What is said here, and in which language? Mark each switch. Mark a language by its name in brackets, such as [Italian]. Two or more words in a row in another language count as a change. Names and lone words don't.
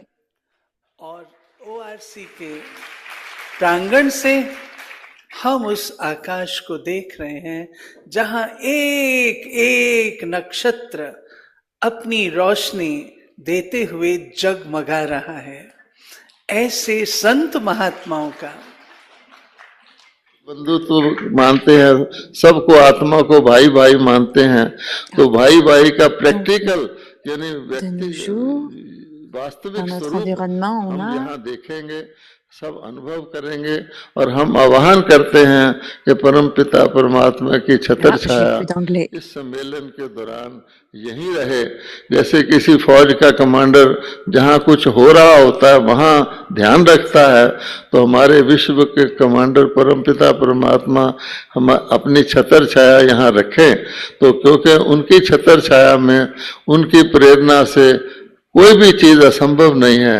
[Hindi] और ORC के प्रांगण से हम उस आकाश को देख रहे हैं जहां एक एक नक्षत्र अपनी रोशनी देते हुए जगमगा रहा है। ऐसे संत महात्माओं का बंधुत्व मानते हैं, सबको आत्मा को भाई भाई मानते हैं, तो भाई भाई का प्रैक्टिकल यानी वास्तविक [French] Dans notre [Hindi] स्वरूप [French] environnement, on [Hindi] हम [French] a [Hindi] यहाँ देखेंगे, सब अनुभव करेंगे और हम आह्वान करते हैं कि परम पिता परमात्मा की छत्र [French] j'ai [Hindi] छाया [French] plus d'anglais. [Hindi] इस सम्मेलन के दौरान यहीं रहे। जैसे किसी फौज का कमांडर जहाँ कुछ हो रहा होता है वहाँ ध्यान रखता है, तो हमारे विश्व के कमांडर परमपिता परमात्मा हम अपनी छत्र छाया यहाँ रखें, तो क्योंकि उनकी छत्र छाया में उनकी प्रेरणा से कोई भी चीज असंभव नहीं है।